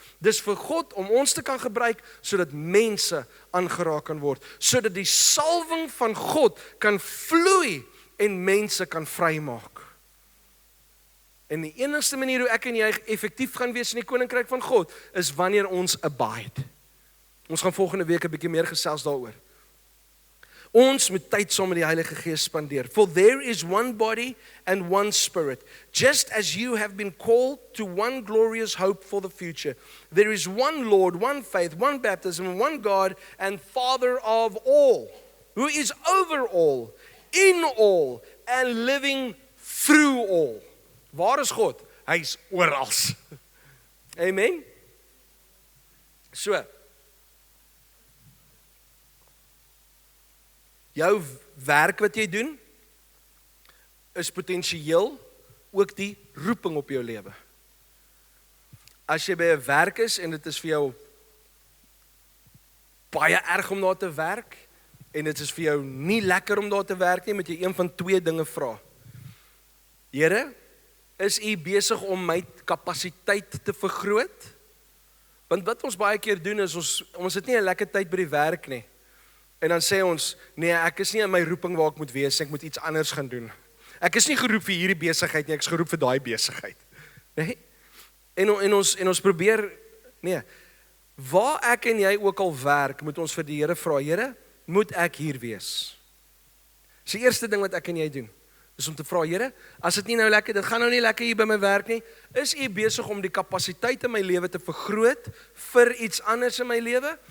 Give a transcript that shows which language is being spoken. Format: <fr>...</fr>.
<af>Dis vir God om ons te kan gebruik, sodat mense aangeraak kan word, sodat die salwing van God kan vloei en mense kan vrymaak. En die enigste manier hoe ek en jy effektief gaan wees in die koninkryk van God, is wanneer ons abide. Ons gaan volgende week 'n bietjie meer gesels daaroor. Ons moet tyd saam met die Heilige Gees spandeer.</af> <en>For there is one body and one spirit. Just as you have been called to one glorious hope for the future. There is one Lord, one faith, one baptism, one God and Father of all, who is over all, in all, and living through all.</en> <af>Waar is God? Hy is oral. Amen? So, jou werk wat jy doen, is potensieel ook die roeping op jou lewe. As jy by 'n werk is, en dit is vir jou baie erg om daar te werk, en dit is vir jou nie lekker om daar te werk nie, moet jy een van twee dinge vra. Here, is U besig om my kapasiteit te vergroot? Want wat ons baie keer doen is, ons het nie 'n lekker tyd by die werk nie. En dan sê ons, nee, ek is nie in my roeping waar ek moet wees, ek moet iets anders gaan doen. Ek is nie geroep vir hierdie besigheid nie, ek is geroep vir daai besigheid. Nee? En ons probeer, nee, waar ek en jy ook al werk, moet ons vir die Here vra, Here, moet ek hier wees? Dis die eerste ding wat ek en jy doen. Dis om te vra, Here, as dit nie nou lekker, dit gaan nou nie lekker hier by my werk nie, is U besig om die kapasiteit in my lewe te vergroot vir iets anders in my lewe?</af>